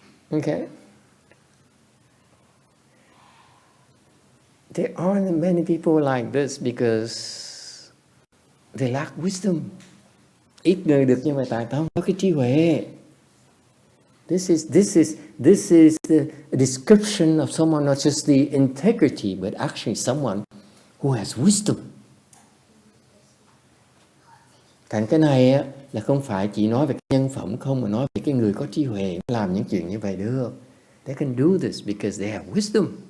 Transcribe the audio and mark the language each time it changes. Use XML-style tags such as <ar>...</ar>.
<en>Okay. There aren't many people like this because they lack wisdom.</en> <vi>Ít người được như vậy tại tao không có cái trí huệ.</vi> <en>This is the description of someone, not just the integrity, but actually someone who has wisdom.</en> <vi>Thành cái này á, là không phải chỉ nói về nhân phẩm không, mà nói về cái người có trí huệ làm những chuyện như vậy được.</vi> <en>They can do this because they have wisdom.</en>